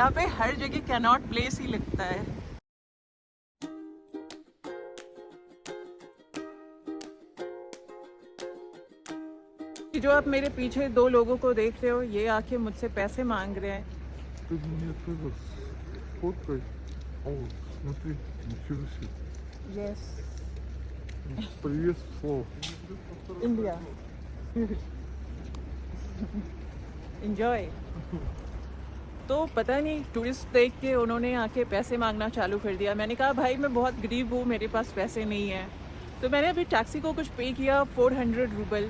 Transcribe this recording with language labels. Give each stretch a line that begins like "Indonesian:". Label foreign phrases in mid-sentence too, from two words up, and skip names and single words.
Hindi: यहाँ पे हर जगह कैनॉट प्लेस ही लगता है। कि जो आप मेरे पीछे 2 लोगों को देख रहे हो, ये आके मुझसे पैसे मांग रहे हैं।
Russian: Ты мне это сфоткай. О, смотри, ничего себе.
Hindi: यस,
Russian: Приветствую.
Hindi: इंडिया। एंजॉय। तो पता नहीं टूरिस्ट देख के उन्होंने आके पैसे मांगना चालू कर दिया। मैंने कहा भाई मैं बहुत गरीब हूँ, मेरे पास पैसे नहीं हैं। तो मैंने अभी टैक्सी को कुछ पे किया 400 रूबल।